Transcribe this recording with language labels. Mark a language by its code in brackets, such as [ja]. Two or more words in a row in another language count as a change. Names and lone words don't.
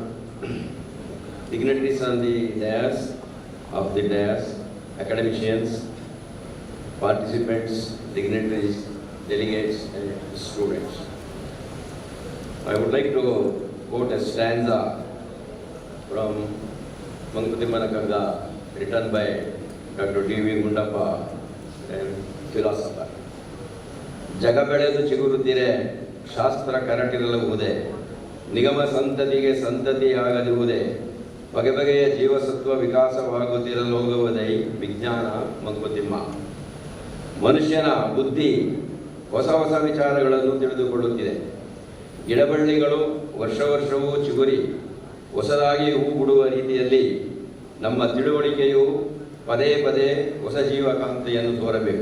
[en] Dignitaries on the dais, academicians, participants, dignitaries, delegates, and students. I would like to quote a stanza from Mankutimanakarga, written by Dr. D.V. Gundappa, a philosopher. [kn] ಜಗಬೆಳೆದು ಚಿಗುರುತಿರೆ, ಶಾಸ್ತ್ರ ಕರಟಿಲವುದೆ, ನಿಗಮ ಸಂತತಿಗೆ ಸಂತತಿಯಾಗದಿರುವುದೇ ಬಗೆ ಬಗೆಯ ಜೀವಸತ್ವ ವಿಕಾಸವಾಗುತ್ತಿರಲೋಗುವುದೇ ವಿಜ್ಞಾನ ಮಂಕುತಿಮ್ಮ. ಮನುಷ್ಯನ ಬುದ್ಧಿ ಹೊಸ ಹೊಸ ವಿಚಾರಗಳನ್ನು ತಿಳಿದುಕೊಳ್ಳುತ್ತಿದೆ. ಗಿಡಬಳ್ಳಿಗಳು ವರ್ಷವೂ ಚಿಗುರಿ ಹೊಸದಾಗಿ ಹೂ ಬಿಡುವ ರೀತಿಯಲ್ಲಿ ನಮ್ಮ ತಿಳುವಳಿಕೆಯು ಪದೇ ಪದೇ ಹೊಸ ಜೀವಕಾಂತಿಯನ್ನು ತೋರಬೇಕು.